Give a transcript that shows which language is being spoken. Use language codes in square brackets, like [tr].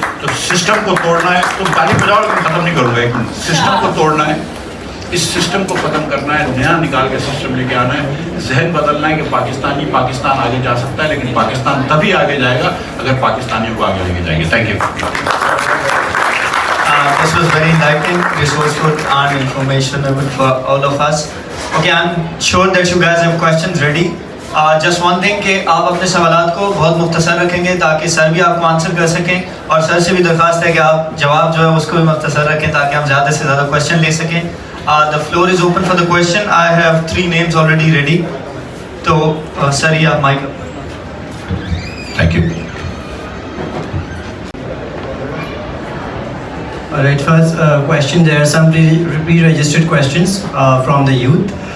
[ur] تو سسٹم کو توڑنا ہے. تو تعلیم بجاؤ, میں ختم نہیں کروں گا, ایک منٹ. سسٹم کو توڑنا ہے, اس سسٹم کو ختم کرنا ہے, نیا نکال کے سسٹم لے کے آنا ہے. ذہن بدلنا ہے کہ پاکستان آگے جا سکتا ہے, لیکن پاکستان تبھی آگے جائے گا اگر پاکستانیوں کو آگے لے کے جائیں گے. [en] Thank you. This was very enlightening, resourceful and informational for all of us. Okay, I'm sure that you guys have questions ready. [ur] Just one thing کہ آپ اپنے سوالات کو بہت مختصر رکھیں گے تاکہ سر بھی آپ کو آنسر کر سکیں, اور سر سے بھی درخواست ہے کہ آپ جواب جو ہے اس کو بھی مختصر رکھیں تاکہ ہم زیادہ سے زیادہ کویشچن لے سکیں. [en] The floor is open for the question. I have 3 names already ready. [ur] تو سر یہ آپ mic. [en] Thank you. Alright, first question. There are some pre-registered questions from the youth.